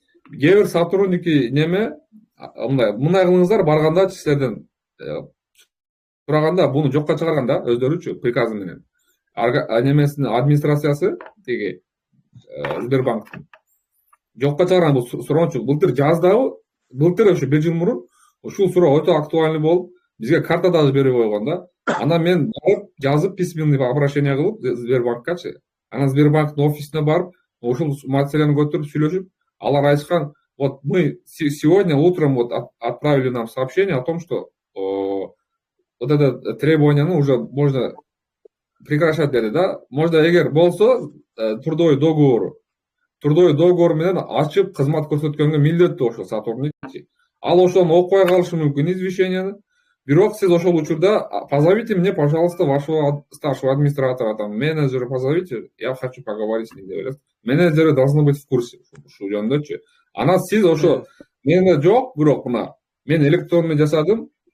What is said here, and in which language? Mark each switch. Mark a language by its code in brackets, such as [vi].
[ky] Кээ бир сотрудники неме, мындай кылыңыздар, барганда силерден сураганда буну жокко чыгарган да, өздөрүчү приказы менен. Немесинин администрациясы тиги Сбербанктын жокко чыгарган бул суроочу. Былтыр жаздабы, былтыр ошо 1 жыл мурун ушул суроо өтө актуальный болуп, бизге карта дагы берип койгон да. Анан мен барып жазып письменный обращение кылып Сбербанккачы. Анан Сбербанктын офисине барып, ушул маселени көтөрүп сүйлөшүп, алар айтышкан, [ru] вот мы сегодня утром вот отправили нам сообщение о том, что вот это требованияны уже можно прекращать [ky] деди да. Можно эгер болсо трудовой договор менен ачып кызмат көрсөткөнгө милдеттүү ошол сотрудник. Ал ошону окубай калышы мүмкүн извещенияны. Бирок сиз ошол учурда [ru] позовите мне, пожалуйста, вашего старшего администратора, там, менеджера позовите, я хочу поговорить с ним [ky] деп эле. [ru] Менеджеры должны быть в курсе [ky] ушул жөнүндөчү. Анан сиз ошо менде жок, бирок мына мен электронный жасадым.